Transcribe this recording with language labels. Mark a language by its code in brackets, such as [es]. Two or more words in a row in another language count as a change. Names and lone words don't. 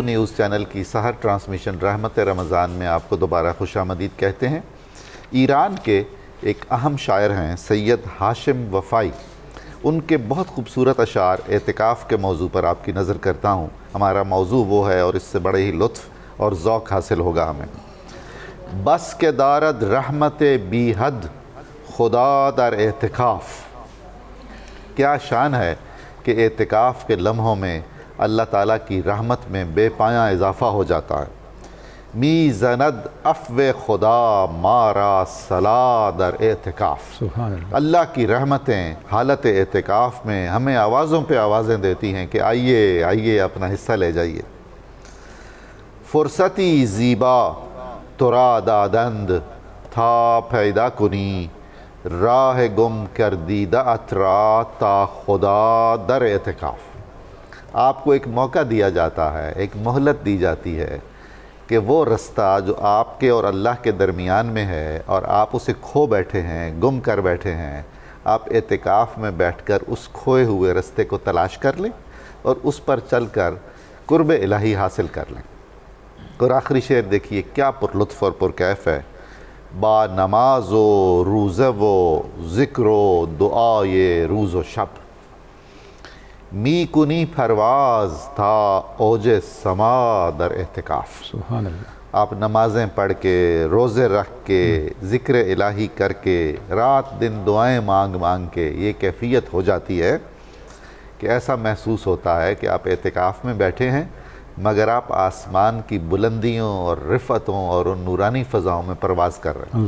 [ur] نیوز چینل کی سحر ٹرانسمیشن رحمت رمضان میں آپ کو دوبارہ خوش آمدید کہتے ہیں۔ ایران کے ایک اہم شاعر ہیں سید ہاشم وفائی، ان کے بہت خوبصورت اشعار اعتکاف کے موضوع پر آپ کی نظر کرتا ہوں۔ ہمارا موضوع وہ ہے اور اس سے بڑے ہی لطف اور ذوق حاصل ہوگا ہمیں۔ [fa] بس کے دارد رحمت بی حد خدا در اعتکاف۔ [ur] کیا شان ہے کہ اعتکاف کے لمحوں میں اللہ تعالیٰ کی رحمت میں بے پایاں اضافہ ہو جاتا ہے۔ [fa] می زند عفو خدا مارا صلا در اعتکاف۔ [ar] سبحان اللہ۔ [ur] اللہ کی رحمتیں حالت اعتکاف میں ہمیں آوازوں پہ آوازیں دیتی ہیں کہ آئیے آئیے اپنا حصہ لے جائیے۔ [fa] فرصتی زیبا ترا دادند تھا پیدا کنی، راہ گم کردیدہ اترا تا خدا در اعتکاف۔ [ur] آپ کو ایک موقع دیا جاتا ہے، ایک مہلت دی جاتی ہے کہ وہ رستہ جو آپ کے اور اللہ کے درمیان میں ہے اور آپ اسے کھو بیٹھے ہیں، گم کر بیٹھے ہیں، آپ اعتکاف میں بیٹھ کر اس کھوئے ہوئے رستے کو تلاش کر لیں اور اس پر چل کر قرب الہی حاصل کر لیں۔ اور آخری شعر دیکھیے کیا پر لطف اور پر کیف ہے۔ [fa] با نماز و روزہ و ذکر و دعائے روز و شب، می کنی پرواز تھا اوج سما در اعتکاف۔ [ar] سبحان اللہ۔ [ur] آپ نمازیں پڑھ کے، روزے رکھ کے، ذکر الہی کر کے، رات دن دعائیں مانگ مانگ کے یہ کیفیت ہو جاتی ہے کہ ایسا محسوس ہوتا ہے کہ آپ اعتکاف میں بیٹھے ہیں مگر آپ آسمان کی بلندیوں اور رفعتوں اور ان نورانی فضاؤں میں پرواز کر رہے ہیں۔